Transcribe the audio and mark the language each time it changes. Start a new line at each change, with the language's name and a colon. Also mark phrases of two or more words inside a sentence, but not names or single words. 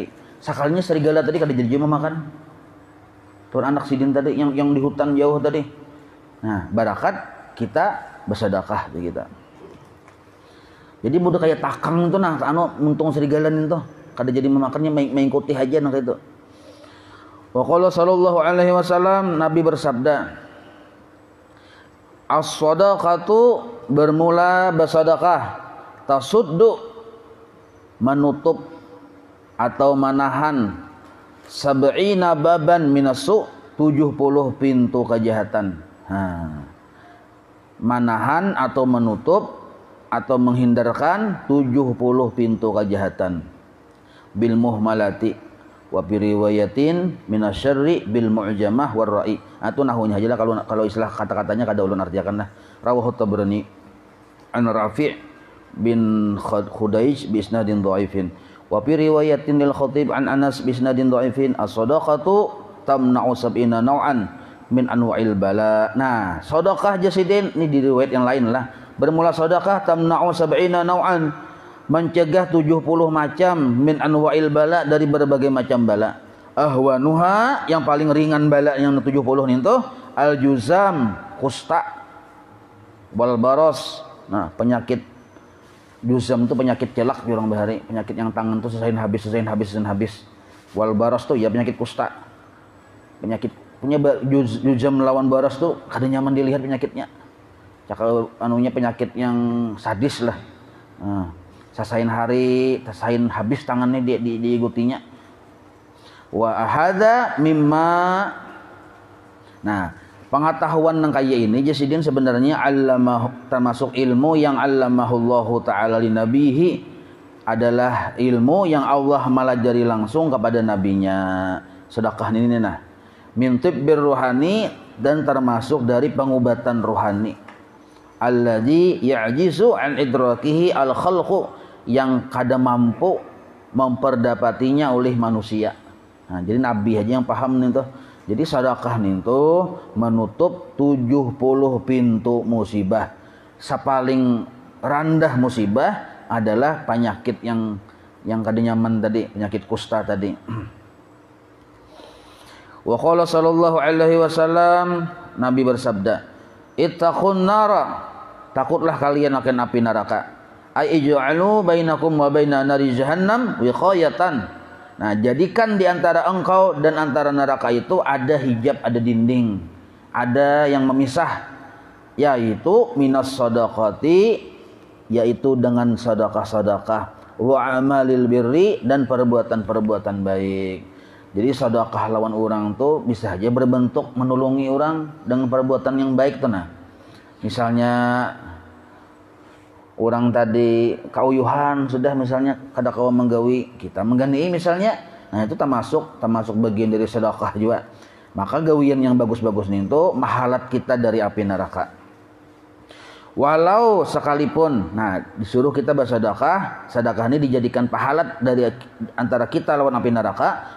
Banjar: Sakalinya serigala tadi kada jadi makan. Tuan anak sidin tadi yang di hutan jauh tadi. Nah barakat kita bersedekah di kita. Jadi mudah kayak takang itu, nah muntung serigalan itu kada jadi memakannya, mengikuti aja nah itu.
Arabic: وقال صلى الله عليه وسلم,
Indonesian: Nabi bersabda, as-shadaqatu, bermula bersedekah, tasuddu, menutup atau menahan,
Arabic: سبعين بابا من السوء,
Indonesian: 70 pintu kejahatan. Menahan atau menutup atau menghindarkan 70 pintu kejahatan.
Arabic: بالمهملة وبرواية من الشر بالمعجمة والراء.
Banjar: Itu nahunya aja lah, kalau istilah kata-katanya kada ulun artiakan lah.
Arabic: رواه الطبراني عن رافع بن خديج بإسناد ضعيف. وفي رواية للخطيب عن أنس بإسناد ضعيف الصدقة تمنع سبعين نوعا من أنواع البلاء.
Banjar: Nah, sedekah Jasidin ini di riwayat yang lain lah. Bermula sedekah
Arabic: تمنع سبعين نوعا,
Banjar: mencegah 70 macam,
Arabic: من أنواع البلاء,
Banjar: dari berbagai macam bala.
Indonesian: Ahwanuha, yang paling ringan bala yang 70 itu al-juzam, kusta,
Arabic: والبرص.
Banjar: Nah, penyakit juzam itu penyakit celak di orang bahari, penyakit yang tangan tuh sesain habis.
Arabic: والبرص
Banjar: tuh ya penyakit kusta. Penyakit punya juzam melawan baras tuh kada nyaman dilihat penyakitnya. Cakal anunya penyakit yang sadis lah. Sasain habis tangannya diikutinya.
Arabic: وأحد مما.
Banjar: Nah, pengetahuan yang kaya ini Jasidin sebenarnya termasuk ilmu yang
Arabic: علمه الله تعالى لنبيه,
Banjar: adalah ilmu yang Allah malajari langsung kepada nabinya.
Indonesian: Sedekah ini nah
Arabic: من الطب الروحاني,
Indonesian: dan termasuk dari pengobatan rohani.
Arabic: الذي يعجز عن إدراكه الخلق,
Banjar: yang kada mampu memperdapatinya oleh manusia. Nah, jadi Nabi aja yang paham nih tuh. Jadi sedekah nih tuh menutup 70 pintu musibah. Sapaling rendah musibah adalah penyakit yang kada nyaman tadi, penyakit kusta tadi.
Arabic: وقال صلى الله عليه وسلم,
Indonesian: Nabi bersabda,
Arabic: اتقوا النار,
Indonesian: takutlah kalian akan api neraka.
Arabic: أي اجعلوا بينكم وبين نار جهنم وقاية.
Indonesian: Nah, jadikan di antara engkau dan antara neraka itu ada hijab, ada dinding, ada yang memisah, yaitu
Arabic: من الصدقات,
Indonesian: yaitu dengan sedekah-sedekah,
Arabic: وأعمال البر,
Indonesian: dan perbuatan-perbuatan baik.
Banjar: Jadi sedekah lawan orang tuh bisa aja berbentuk menolongi orang dengan perbuatan yang baik tuh. Nah, misalnya orang tadi kauyuhan sudah, misalnya kada kawa menggawi, kita menggani misalnya, nah itu termasuk bagian dari sedekah juga. Maka gawian yang bagus-bagus nih itu mahalat kita dari api neraka. Walau sekalipun, nah disuruh kita bersedekah, sedekah ini dijadikan pahalat dari antara kita lawan api neraka.